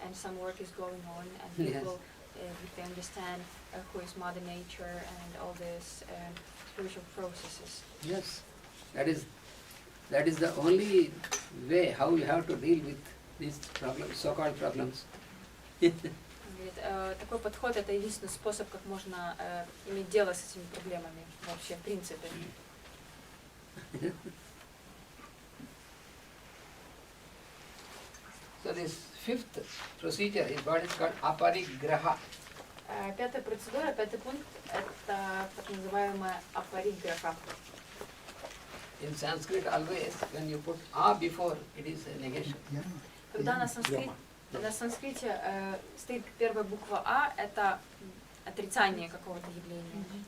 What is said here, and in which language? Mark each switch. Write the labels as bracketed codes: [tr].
[en] And some work is going on, and people they understand who is Mother Nature and all these spiritual processes. Yes. That is the only way how you have to deal with these problems, so-called problems. [ru] Такой подход — это единственный способ, как можно иметь дело с этими проблемами вообще, в принципе. [en] So this fifth procedure is what is called aparigraha. [ru] Пятая процедура, пятый пункт, это так называемая апариграфа. [en] In Sanskrit always when you put a before it is a negation. [ru] Когда на санскрите стоит первая буква А, это отрицание какого-то явления.